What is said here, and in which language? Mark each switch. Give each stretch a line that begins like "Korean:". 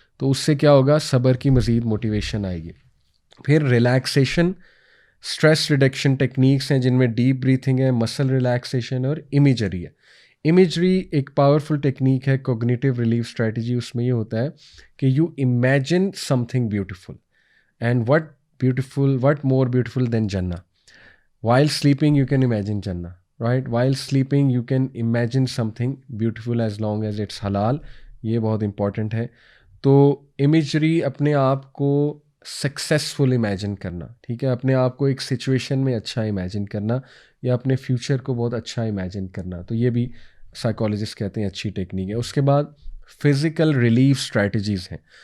Urdu: تو اس سے کیا ہوگا, صبر کی مزید موٹیویشن آئے گی. پھر ریلیکسیشن, اسٹریس ریڈکشن ٹیکنیکس ہیں جن میں ڈیپ بریتھنگ ہے, مسل ریلیکسیشن اور امیجری ہے. امیجری ایک پاورفل ٹیکنیک ہے, کوگنیٹیو ریلیف اسٹریٹجی. اس میں یہ ہوتا ہے کہ
English: You imagine something beautiful, and what more beautiful than Jannah. While sleeping you can imagine Jannah, right? While sleeping you can imagine something beautiful as long as it's halal.
Urdu: یہ بہت important ہے. تو imagery, اپنے آپ کو successful imagine کرنا, ٹھیک ہے, اپنے آپ کو ایک سچویشن میں اچھا امیجن کرنا, یا اپنے فیوچر کو بہت اچھا امیجن کرنا. تو یہ بھی سائیکالوجسٹ کہتے ہیں اچھی ٹیکنیک ہے. اس کے بعد فزیکل ریلیف اسٹریٹجیز ہیں.